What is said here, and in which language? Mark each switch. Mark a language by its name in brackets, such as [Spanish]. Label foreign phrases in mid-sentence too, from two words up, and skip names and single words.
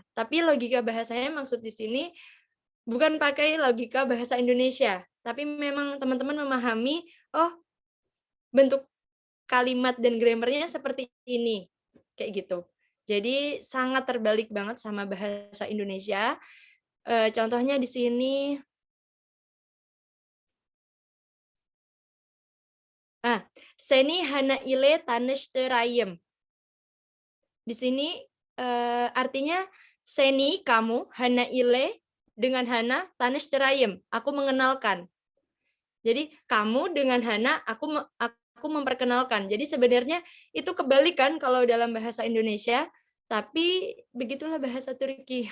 [Indonesian] Tapi logika bahasanya maksud di sini bukan pakai logika bahasa Indonesia, tapi memang teman-teman memahami, bentuk kalimat dan grammarnya seperti ini, kayak gitu. Jadi sangat terbalik banget sama bahasa Indonesia. Contohnya di sini, [Turkish] seni hana ile tanıştırayım. [Indonesian] Di sini artinya seni kamu, [Turkish] hana ile [Indonesian] dengan hana, tanıştırayım aku mengenalkan. Jadi kamu dengan hana aku memperkenalkan. Jadi sebenarnya itu kebalikan kalau dalam bahasa Indonesia, tapi begitulah bahasa Turki.